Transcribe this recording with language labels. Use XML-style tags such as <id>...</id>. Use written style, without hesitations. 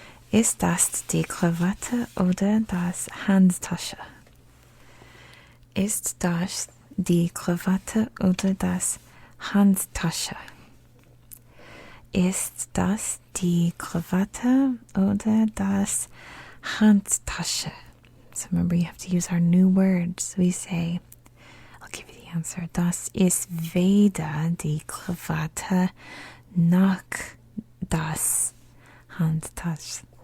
<de>Ist das die Krawatte oder das Handtasche? Ist das die Krawatte oder das Handtasche? Ist das die Krawatte oder das Handtasche?</de> <en>So remember, you have to use our new words. We say, I'll give you the answer.</en> <de>Das ist weder die Krawatte noch das Handtasche.</de>